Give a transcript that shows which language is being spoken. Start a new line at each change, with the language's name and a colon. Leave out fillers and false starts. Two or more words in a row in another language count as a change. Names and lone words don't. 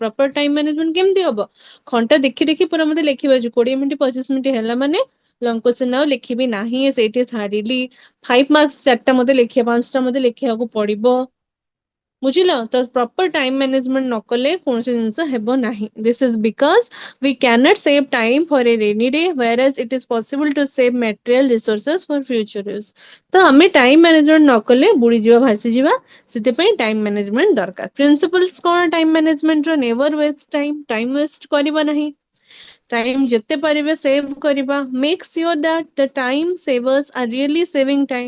English: proper time management
Odia: କେମିତି ହବ? ଘଣ୍ଟା ଦେଖି ଦେଖି ପୁରା ମତେ ଲେଖିବାର ଅଛି। 20 ମିନିଟ 25 ମିନିଟ ହେଲା ମାନେ
English: long question
Odia: ଆଉ ଲେଖିବି ନାହିଁ, ସେଇଠି ସାରିଲି। 5 ମାର୍କ 4ଟା ମତେ ଲେଖିବା, 5ଟା ମତେ ଲେଖିବାକୁ ପଡିବ। ବୁଝିଲ ତ?
English: proper time management
Odia: ନ କଲେ କୌଣସି ଜିନିଷ ହେବ ନାହିଁ।
English: this is because we cannot save time for a rainy day, whereas it is possible to save material resources for future use.
Odia: ତ ଆମେ
English: time management
Odia: ନ କଲେ ବୁଡିଯିବା, ଭାସିଯିବା। ସେଥିପାଇଁ
English: time management
Odia: ଦରକାର। ପ୍ରିନ୍ସିପଲ୍ସ କଣ
English: time management's? never waste time, time waste
Odia: କରିବା ନାହିଁ। ଟାଇମ ଯେତେ ପାରିବେ ସେଭ୍ କରିବା।
English: make sure that the time savers are really saving time.